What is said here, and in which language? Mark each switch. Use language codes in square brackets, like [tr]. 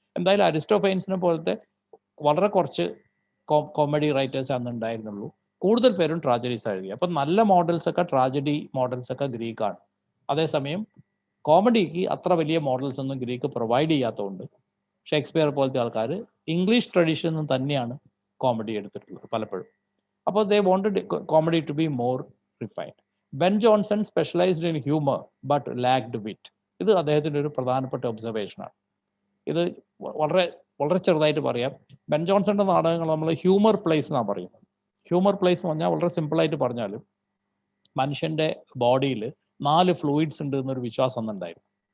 [ml] എന്തായാലും അരിസ്റ്റോഫൈൻസിനെ പോലത്തെ വളരെ കുറച്ച് കോമഡി റൈറ്റേഴ്സ് അന്ന് ഉണ്ടായിരുന്നുള്ളൂ. കൂടുതൽ പേരും ട്രാജഡീസ് എഴുതി. അപ്പം നല്ല മോഡൽസ് ഒക്കെ ട്രാജഡി മോഡൽസ് ഒക്കെ ഗ്രീക്കാണ്. അതേസമയം കോമഡിക്ക് അത്ര വലിയ മോഡൽസ് ഒന്നും ഗ്രീക്ക് പ്രൊവൈഡ് ചെയ്യാത്തതുകൊണ്ട് ഷേക്സ്പിയർ പോലത്തെ ആൾക്കാർ ഇംഗ്ലീഷ് ട്രഡീഷനിൽ നിന്ന് തന്നെയാണ് കോമഡി എടുത്തിട്ടുള്ളത് പലപ്പോഴും. [en] അപ്പോൾ they wanted comedy to be more refined. Ben Johnson specialised in humour but lacked wit. [ml] ഇത് അദ്ദേഹത്തിൻ്റെ ഒരു പ്രധാനപ്പെട്ട ഒബ്സർവേഷനാണ്. ഇത് വളരെ വളരെ ചെറുതായിട്ട് പറയാം. ബെൻ ജോൺസന്റെ നാടകങ്ങൾ നമ്മൾ ഹ്യൂമർ പ്ലേസ് എന്നാണ് പറയുന്നത്. ഹ്യൂമർ പ്ലേസ് എന്ന് പറഞ്ഞാൽ വളരെ സിമ്പിളായിട്ട് പറഞ്ഞാൽ മനുഷ്യൻ്റെ ബോഡിയിൽ 4 ഫ്ലൂയിഡ്സ് ഉണ്ട് എന്നൊരു വിശ്വാസം ഒന്നുണ്ടായിരുന്നു.